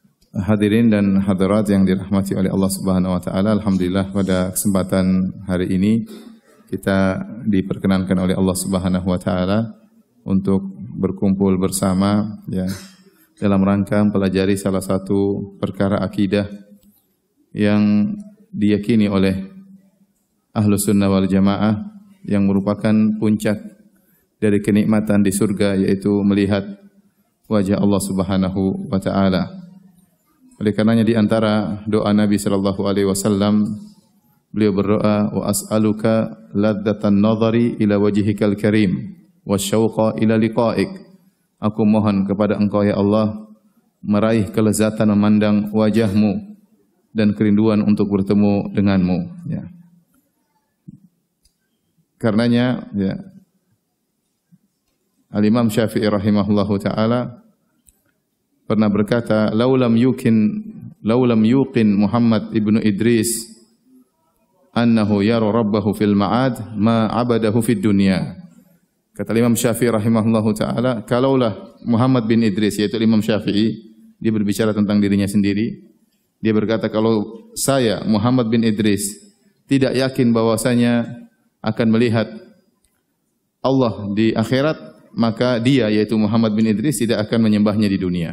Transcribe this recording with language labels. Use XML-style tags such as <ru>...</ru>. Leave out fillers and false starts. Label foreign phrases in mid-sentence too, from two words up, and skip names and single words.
<id>Hadirin dan hadirat yang dirahmati oleh Allah</id> <ar>سبحانه وتعالى,</ar> <id>alhamdulillah pada kesempatan hari ini kita diperkenankan oleh Allah</id> <ar>سبحانه وتعالى</ar> <id>untuk berkumpul bersama ya dalam rangka mempelajari salah satu perkara akidah yang diyakini oleh Ahlus Sunnah wal Jamaah yang merupakan puncak dari kenikmatan di surga, yaitu melihat wajah Allah</id> <ar>سبحانه وتعالى.</ar> <id>Oleh karenanya di antara doa Nabi</id> <ar>صلى الله عليه وسلم,</ar> <id>beliau berdoa,</id> <ar>وأسألك لذة النظر إلى وجهك الكريم والشوق إلى لقائك.</ar> <id>Aku mohon kepada Engkau ya Allah meraih kelezatan memandang wajahmu dan kerinduan untuk bertemu denganmu ya. Karenanya ya Al-Imam Syafi'i</id> <ar>رحمه الله تعالى</ar> <id>pernah berkata,</id> <ar>لو لم يوقن محمد بن إدريس أنه يرى ربه في المعاد ما عبده في الدنيا.</ar> <id>Kata Imam Syafi'i</id> <ar>رحمه الله تعالى,</ar> <id>kalaulah Muhammad bin Idris, yaitu Imam Syafi'i, dia berbicara tentang dirinya sendiri. Dia berkata, kalau saya Muhammad bin Idris tidak yakin bahwasanya akan melihat Allah di akhirat, maka dia, yaitu Muhammad bin Idris, tidak akan menyembahnya di dunia.</id>